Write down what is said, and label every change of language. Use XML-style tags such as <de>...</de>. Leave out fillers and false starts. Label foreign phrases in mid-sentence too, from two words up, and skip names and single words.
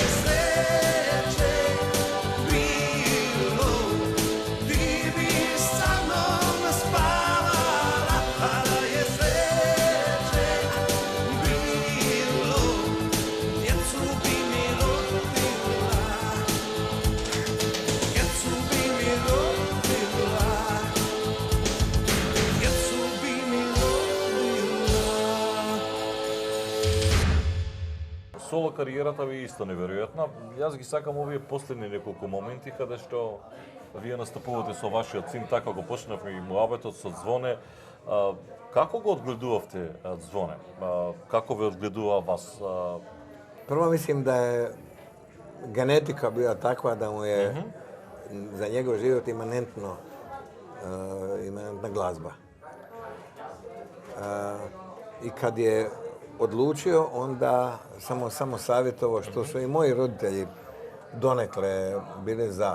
<hr>sreće bilo, ti bi sa mnom spavala, a da je sreće bilo, djecu bi mi rodila, djecu bi mi rodila, djecu bi mi rodila.</hr> <mk>Соло кариерата ви е исто неверојатна. Јас ги сакам овие последни неколку моменти каде што вие настапувате со вашиот син, така го почнавме и муабетот со Звоне. Како го одгледувавте Звоне? Како ве одгледува вас?</mk> <hr>Prvo mislim da je genetika bila takva da mu je za njegov život imanentna glazba. I kad je odlučio, onda samo savjetovao, što su i moji roditelji donekle bili za.</hr>